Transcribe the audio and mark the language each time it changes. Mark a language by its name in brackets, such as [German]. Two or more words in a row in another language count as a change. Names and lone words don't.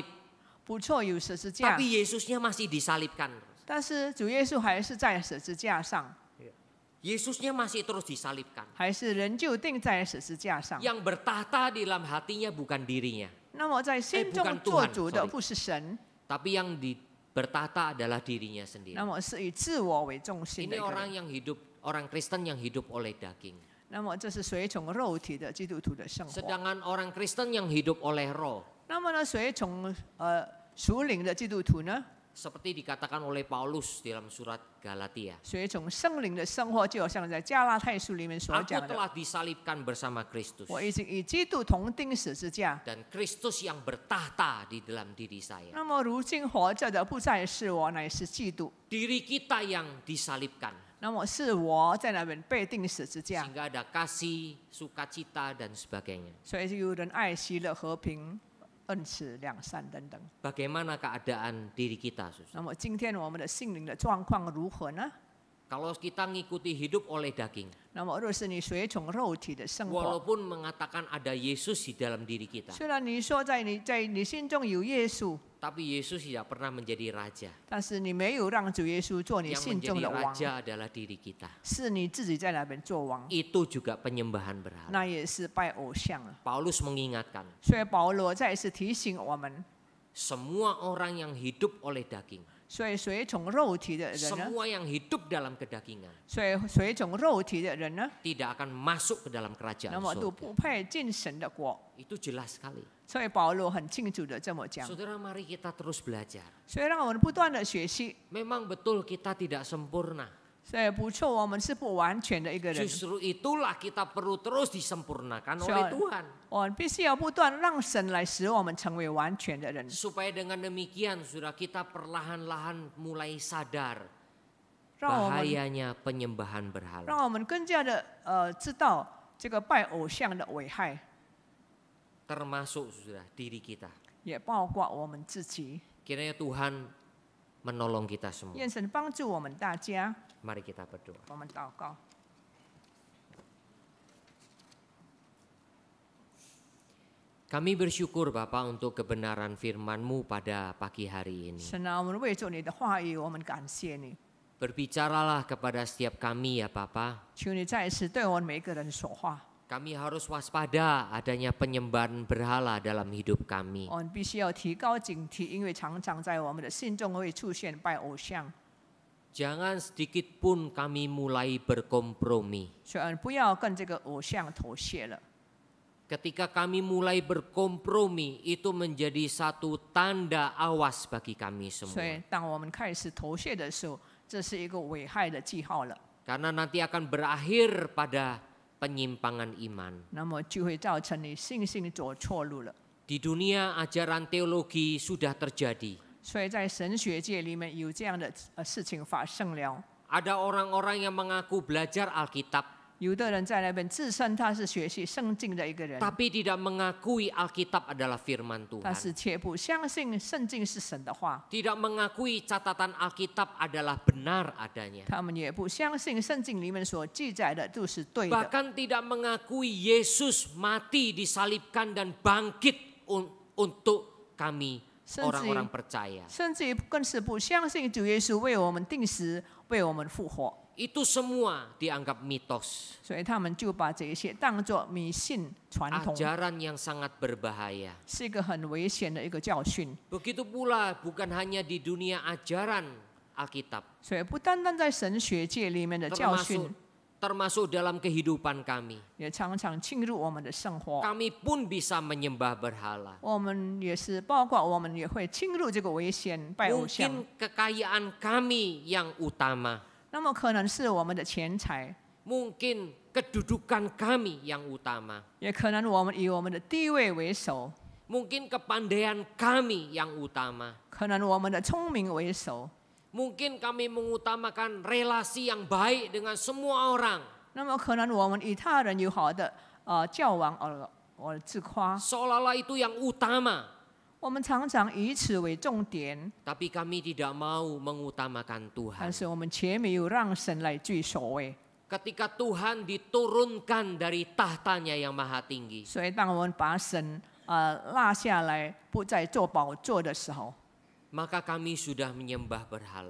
[Chinese] 不错，有十字架， [Indonesian] tapi Yesusnya masih disalibkan. [Chinese] 但是主耶稣还是在十字架上， [Indonesian] Yesusnya masih terus disalibkan. [Chinese] 还是仍旧钉在十字架上。 [Indonesian] Yang bertahta di dalam hatinya bukan dirinya, [Chinese] 那么在心中 [Indonesian] bukan [Chinese] 做 [Indonesian] Tuhan, [Chinese] 主的 sorry. 不是神， [Indonesian] tapi yang bertahta adalah dirinya [Chinese] 那 [Indonesian] sendiri. [Chinese] 么是以自我为中心的 [Indonesian] Ini [Chinese] 一个 [Indonesian] orang [Chinese] 人。 [Indonesian] yang hidup, orang Kristen yang hidup oleh daging. [Chinese] 那么这是随从肉体的基督徒的生活。 [Indonesian] Sedangkan orang Kristen yang hidup oleh roh, [Chinese] 那么呢，随从属灵的基督徒呢， [Indonesian] seperti dikatakan oleh Paulus dalam surat Galatia. [Chinese] 随从圣灵的生活，就好像在加拉太书里面所 [Indonesian] Aku [Chinese] 讲的， [Indonesian] telah disalibkan bersama Kristus. [Chinese] 我已经与基督同钉十字架。 [Indonesian] Dan Kristus yang bertahta di dalam diri saya. [Chinese] 那么如今活着的不再是我，乃是基督。 [Indonesian] Diri kita yang disalibkan. [Chinese] 那么是我在那边被钉十字架， [Indonesian] Sehingga ada kasih, sukacita, dan sebagainya. [Chinese] 所以就有人爱惜了和平、恩慈、良善等等。 [Indonesian] Bagaimana keadaan diri kita, Sus? [Chinese] 那么今天我们的心灵的状况如何呢？ [Indonesian] Kalau kita ngikuti hidup oleh daging, [Chinese] 那么若是你随从肉体的生活， [Indonesian] walaupun mengatakan ada Yesus di dalam diri kita, [Chinese] 虽然你说在你心中有耶稣， [Indonesian] tapi Yesus tidak pernah menjadi raja. [Chinese] 但是你没有让主耶稣做你 [Indonesian] Yang [Chinese] 心中 [Indonesian] menjadi [Chinese] 的王， [Indonesian] raja adalah diri kita. [Chinese] 是你自己在那边做王， [Indonesian] Itu juga penyembahan berhala. [Chinese] 那也是拜偶像了。 [Indonesian] Paulus mengingatkan, [Chinese] 所以保罗再一次提醒我们， [Indonesian] semua orang yang hidup oleh daging, [Chinese] 所以随从肉体的人呢， [Indonesian] semua yang hidup dalam kedagingan, [Chinese] 所以随从肉体的人呢， [Indonesian] tidak akan masuk ke dalam kerajaan [Chinese] 那么都 [Indonesian] surga. [Chinese] 不配进神的国。 [Indonesian] Itu jelas sekali. [Chinese] 所以保罗很清楚的这么讲。 [Indonesian] Saudara, mari kita terus belajar. [Chinese] 所以让我们不断的学习， [Indonesian] Memang betul kita tidak sempurna. [Chinese] 所以不错，我们是不完全的一个人， [Indonesian] Justru itulah kita perlu terus disempurnakan So- oleh Tuhan. [Chinese] 我们必须要不断让神来使我们成为完全的人， [Indonesian] Supaya dengan demikian, saudara, kita perlahan-lahan mulai sadar [Chinese] 让我们 [Indonesian] bahayanya penyembahan berhala. [Chinese] 让我们更加的知道这个拜偶像的危害， [Indonesian] Termasuk, saudara, diri kita. [Chinese] 也包括我们自己。 [Indonesian] Kiranya Tuhan menolong kita semua. [Chinese] 愿神帮助我们大家， [Indonesian] Mari kita berdoa. [Chinese] 我们祷告。 [Indonesian] Kami bersyukur Bapa untuk kebenaran firman-Mu pada pagi hari ini. [Chinese] 神啊，我们为着你的话语，我们感谢你。 [Indonesian] Berbicaralah kepada setiap kami ya Bapa. [Chinese] 求你再一次对我们每一个人说话， [Indonesian] Kami harus waspada adanya penyembahan berhala dalam hidup kami. [Chinese] 我们必须要提高警惕，因为常常在我们的心中会出现拜偶像。 [Indonesian] Jangan sedikit pun kami mulai berkompromi. [Chinese] 所以不要跟这个偶像妥协了。 [Indonesian] Ketika kami mulai berkompromi, itu menjadi satu tanda awas bagi kami [Chinese] 所 [Indonesian] semua. [Chinese] 以当我们开始妥协的时候，这是一个危害的记号了。 [Indonesian] Karena nanti akan berakhir pada penyimpangan iman. [Chinese] 那么就会造成你信心走错路了。 [Indonesian] Di dunia ajaran teologi sudah terjadi. [Chinese] 所以在神学界里面有这样的事情发生了。 [Indonesian] Ada orang-orang yang mengaku belajar Alkitab, [Chinese] 有的人在那边自称他是学习圣经的一个人， [Indonesian] tapi tidak mengakui Alkitab adalah firman [Chinese] 但 [Indonesian] Tuhan. [Chinese] 是却不相信圣经是神的话， [Indonesian] Tidak mengakui catatan Alkitab adalah benar adanya. [Chinese] 他们也不相信圣经里面所记载的都是对的， [Indonesian] Bahkan tidak mengakui Yesus mati, disalibkan dan bangkit untuk kami orang-orang percaya. [Chinese] 甚至于更是不相信主耶稣为我们定死，为我们复活。 [Indonesian] Itu semua dianggap mitos. [Chinese] 所以他们就把这些当作迷信传统， [Indonesian] Ajaran yang sangat berbahaya. [Chinese] 是一个很危险的一个教训。 [Indonesian] Begitu pula bukan hanya di dunia ajaran Alkitab, [Chinese] 所以不单单在神学界里面的教训， [Indonesian] termasuk dalam kehidupan kami. [Chinese] 也常常侵入我们的生活。 [Indonesian] Kami pun bisa menyembah berhala. [Chinese] 我们也是，包括我们也会侵入这个危险拜偶像。 [Indonesian] Mungkin kekayaan kami yang utama. [Chinese] 那么可能是我们的钱财， [Indonesian] Mungkin kedudukan kami yang utama. [Chinese] 也可能我们以我们的地位为首， [Indonesian] Mungkin kepandaian kami yang utama. [Chinese] 可能我们的聪明为首。 [Indonesian] Mungkin kami mengutamakan relasi yang baik dengan semua orang. [Chinese] 那么可能我们以他人友好的交往而自夸， [Indonesian] Seolah-olah itu yang utama. [Chinese] 我们常常以此为重点， [Indonesian] Tapi kami tidak mau mengutamakan [Chinese] 但 [Indonesian] Tuhan. [Chinese] 是我们却没有让神来居首位。 [Indonesian] Ketika Tuhan diturunkan dari tahtanya yang maha tinggi. [Chinese] 所以当我们把神拉下来，不再做宝座的时候， [Indonesian] Maka kami sudah menyembah berhala.